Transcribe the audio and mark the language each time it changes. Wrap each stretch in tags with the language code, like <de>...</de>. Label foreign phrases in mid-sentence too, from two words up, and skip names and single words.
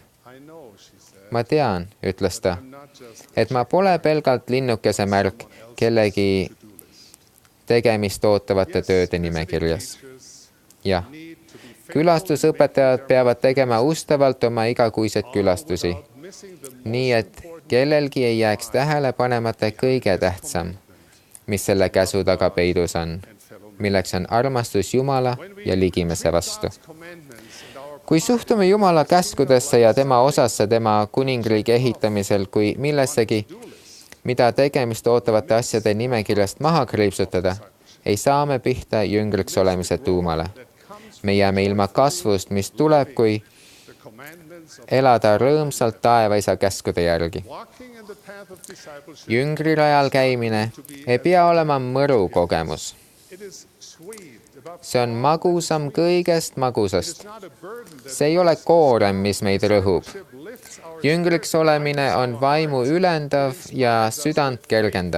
<en>I know, she said,</en> <et>Ma tean, ütles ta,</et> <en>I'm not just</en> <et>et ma pole pelgalt linnukese märk kellegi tegemist ootavate tööde nimekirjas.</et> <en>teachers</en> <et>Jah,</et> <en>need to be faithful,</en> <et>külastusõpetajad peavad tegema ustavalt oma igakuiseid külastusi,</et> <en>missing the</en> <et>nii et kellelgi ei jääks tähele panemata kõige tähtsam, mis selle käsu taga peidus on, milleks on armastus Jumala ja ligimese vastu.</et> <en>commandments and our</en> <et>Kui suhtume Jumala käskudesse ja tema osasse tema kuningriigi ehitamisel kui millessegi, mida tegemist ootavate asjade nimekirjast maha kriipsutada, ei saa me pihta jüngriks olemise tuumale. Me jääme ilma kasvust, mis tuleb, kui</et> <en>the commandments of</en> <et>elada rõõmsalt taevaisa käskude järgi.</et> <en>walking in</en> <et>Jüngrirajal käimine ei pea olema mõru kogemus. See on magusam kõigest magusast. See ei ole koorem, mis meid rõhub. Jüngriks olemine on vaimu ülendav ja südant kergendav.</et>